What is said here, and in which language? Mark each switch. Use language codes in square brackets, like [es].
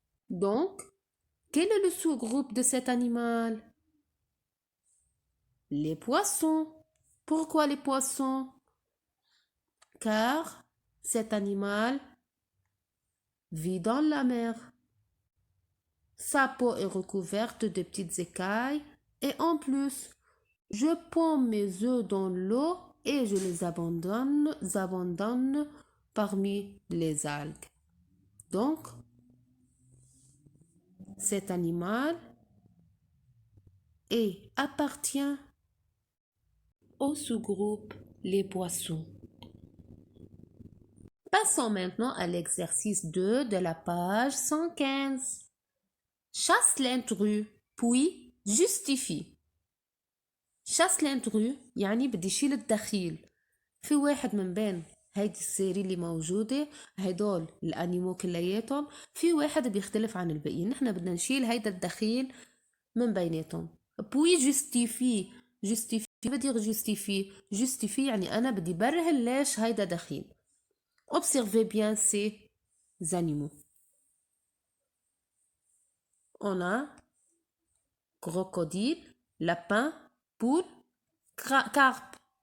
[fr] Donc, quel est le sous-groupe de cet animal? Les poissons. Pourquoi les poissons? Car cet animal vit dans la mer. Sa peau est recouverte de petites écailles et en plus, je ponds mes œufs dans l'eau et je les abandonne parmi les algues. Donc, cet animal appartient au sous-groupe les poissons. Passons maintenant à l'exercice 2 de la page 115. Chasse l'intrus, puis justifie. chasse l'intrus [ar] يعني بدي شيل الدخيل. في واحد من بين هيدي السيري اللي موجودة هيدول الانيمو كلياتهم، في واحد بيختلف عن الباقيين. نحن بدنا نشيل هيدا الدخيل من بيناتهم. [fr] puis justifie [ar] بدي [fr] justifie [ar] يعني أنا بدي برهن ليش هيدا دخيل. [fr] Observez bien ces animaux. On a crocodile, lapin, poule, carpe.